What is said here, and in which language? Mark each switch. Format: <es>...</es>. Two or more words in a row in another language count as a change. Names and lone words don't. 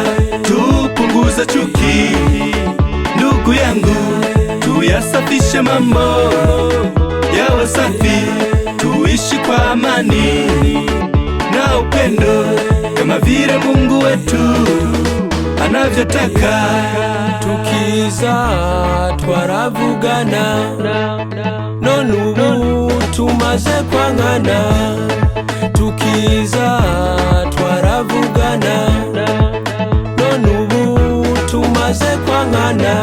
<sw>Tupunguze chuki, ndugu yangu, tuyasafishe mambo yawe safi, tuishi kwa amani na upendo kama vile Mungu wetu anavyotaka.</sw> <rn>Tukiza twaravugana, none ubu tumaze kwangana. Tukiza twaravugana, none ubu tumaze kwangana.</rn>